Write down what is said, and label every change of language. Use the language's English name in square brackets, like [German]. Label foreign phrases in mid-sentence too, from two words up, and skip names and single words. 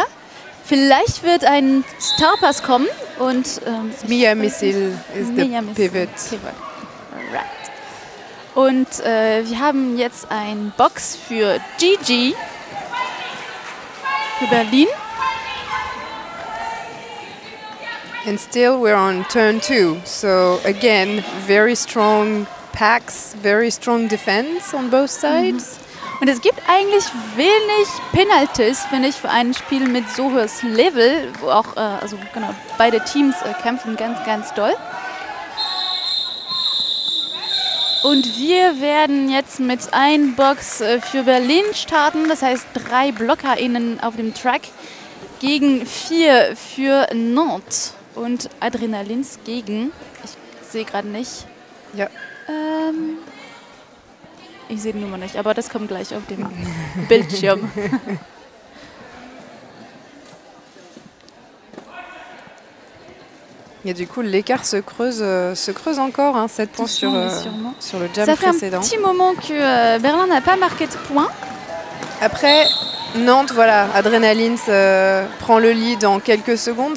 [German] Vielleicht wird ein Starpass kommen und Mia Missil ist der Pivot. [English] Right. [German] Und wir haben jetzt ein Box für Gigi für Berlin. [English] And still we're on turn 2. So again, very strong packs, very strong defense on both sides. [German] Und es gibt eigentlich wenig Penalties, finde ich, für ein Spiel mit so hohes Level, wo auch beide Teams kämpfen ganz, ganz doll. Und wir werden jetzt mit einer Box für Berlin starten, das heißt 3 BlockerInnen auf dem Track gegen 4 für Nantes und Adrenalins gegen, ich sehe gerade nicht. Ja. Ich sehe die Nummer nicht, aber das kommt gleich auf dem Bildschirm. [French] Et du coup, l'écart se creuse encore, hein, 7 points sur le jam Ça fait précédent. un petit moment que Berlin n'a pas marqué de points. Après, Nantes, voilà, Adrenalins prend le lead en quelques secondes.